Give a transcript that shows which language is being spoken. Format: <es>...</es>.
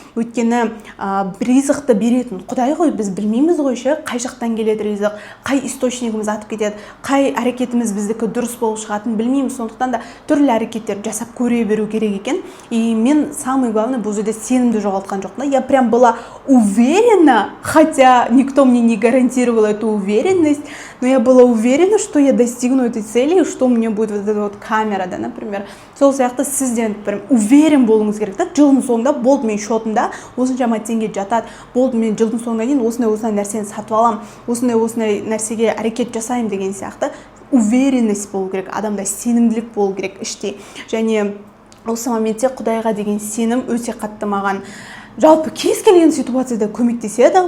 <kk>Өйткені ризықты беретін Құдай ғой, біз білмейміз ғой ше, қай жақтан келеді ризық, қай источнигіміз атып кетеді, қай әрекетіміз біздікі дұрыс болып шығатынын білмейміз. Сондықтан да түрлі әрекеттер жасап көре беру керек екен. И мен</kk> <ru>самое главное</ru> <kk>бұл жерде сенімді жоғалтқан жоқпын.</kk> <ru>Я прям была уверена, хотя никто мне не гарантировал эту уверенность, но я была уверена, что я достигну этой цели, и что у меня будет вот эта вот камера, да, например.</ru> <kk>Сол сияқты сізден</kk> <ru>прям уверен</ru> <kk>болуыңыз керек та. Жылдың соңында болды, мен шотымда осыншама теңге жатады. Болды, мен жылдың соңына дейін осындай нәрсені сатып аламын, осындай нәрсеге әрекет жасаймын деген сияқты уверенность болу керек, адамда сенімділік болу керек іште. Және осы моментте Құдайға деген сенім өте қатты маған жалпы кез келген ситуацияда көмектеседі.</kk>